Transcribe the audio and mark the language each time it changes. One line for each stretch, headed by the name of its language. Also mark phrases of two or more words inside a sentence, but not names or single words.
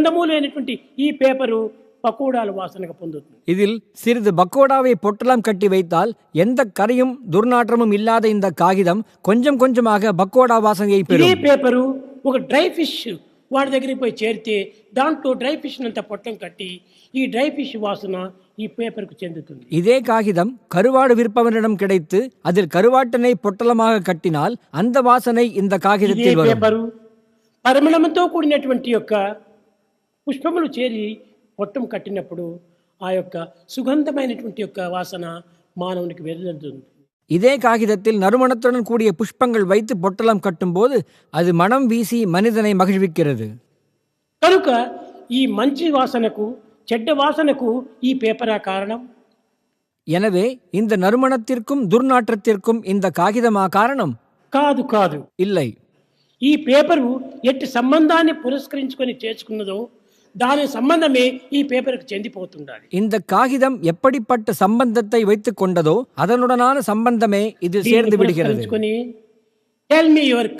Telugu: సుగంధము లేనటువంటి ఈ పేపరు పకోడాల వాసనగా పొందుతుంది.
Tamil: இதில் சிறிது பக்கோடாவை பொட்டலம் கட்டி வைத்தால் எந்த கரையும் துர்நாற்றமும் இல்லாத இந்த காகிதம் கொஞ்சம் கொஞ்சமாக பக்கோடா வாசனையை
Telugu: ఇదే
Tamil: பெறும்.
Telugu: పేపరు ఒక
English: dry fish
Telugu: వాడి దగ్గరికి పోయి చేరితే దాంట్లో
English: dry fish
Telugu: అంతా పొట్టం కట్టి ఈ
English: dry fish
Telugu: వాసన ఈ పేపర్కు చెందుతుంది.
Tamil: இதே காகிதம் கருவாடு விற்பவனிடம் கிடைத்து அதில் கருவாட்டினை பொட்டலமாக கட்டினால் அந்த வாசனை இந்த
Telugu: ఇదే
Tamil: காகிதத்தில் வரும்.
Telugu: పేపరు పరిమళంతో కూడినటువంటి యొక్క పుష్పములు చేరి పొట్టం కట్టినప్పుడు ఆ యొక్క సుగంధమైనటువంటి యొక్క వాసన మానవునికి వెదజల్లుతుంది.
Tamil: இதே காகிதத்தில் நறுமணத்துடன் கூடிய புஷ்பங்கள் வைத்து பொட்டலம் கட்டும்போது அது மனம் வீசி மனிதனை மகிழ்விக்கிறது.
Telugu: కనుక ఈ మంచి వాసనకు చెడ్డ వాసనకు ఈ పేపరా కారణం?
Tamil: எனவே இந்த நறுமணத்திற்கும் துர்நாற்றத்திற்கும் இந்த காகிதமா காரணம்?
Telugu: కాదు కాదు.
Tamil: இல்லை.
Telugu: ఈ పేపరు ఎట్టి సంబంధాన్ని పురస్కరించుకొని చేసుకున్నదో దాని సంబంధమే ఈ పేపర్కు చెందిపోతుండాలి.
Tamil: இந்த காகிதம் எப்படிப்பட்ட சம்பந்தத்தை வைத்துக் கொண்டதோ அதனுடனான சம்பந்தமே இதில் சேர்ந்து விடுகிறது.
English: tell me your